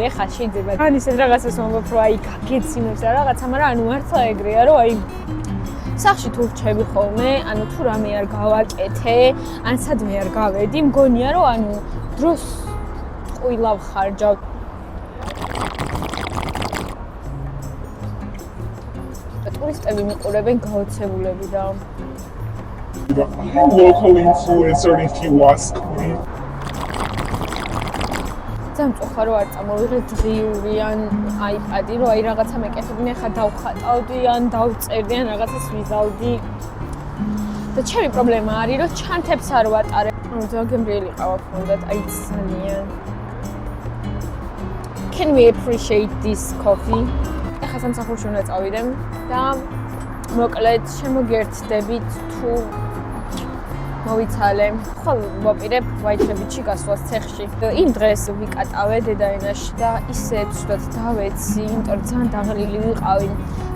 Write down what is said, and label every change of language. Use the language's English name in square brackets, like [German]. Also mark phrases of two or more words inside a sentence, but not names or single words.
[Georgian] ეხა შეიძლება ან ისეთ რაღაცას ვამბობ, რომ აი გაგეცინოს და რაღაცა, მაგრამ ანუ მართლა ეგრეა, რომ აი სახლში თუ რჩები ხოლმე, ანუ თუ რამე არ გავაკეთე, ან სადმე არ გავედი, მგონია რომ ანუ დროს ყვილავ ხარჯავ. ტურისტები მიყურებენ გაოცებულები და [English] local influencer if you ask me. [Georgian] ძალიან მწუხარ რომ არ წამოვიღე დღიური ან iPad-ი, რომ აი რაღაცა მეკეთებინე, ხა დავხატავდი ან დავწერდი ან რაღაცას ვიზავდი. და ჩემი პრობლემა არის, რომ ჩანთებს არ ვატარებ. ანუ ძალიან გემრიელი ყავა ჰქონდათ, აი ძალიან. [English] Can we appreciate this coffee? [Georgian] ეხლა სამსახურში უნდა წავიდე და მოკლედ შემოგერთდებით თუ მოვიცალე. ხო, ვაპირებ ვაიჩებიჩი გასვლას ცეხში. იმ დღეს ვიკატავე დედაენაში და ისე ცუდად დავეცი, იმიტომ რომ ძალიან დაღლილი ვიყავი.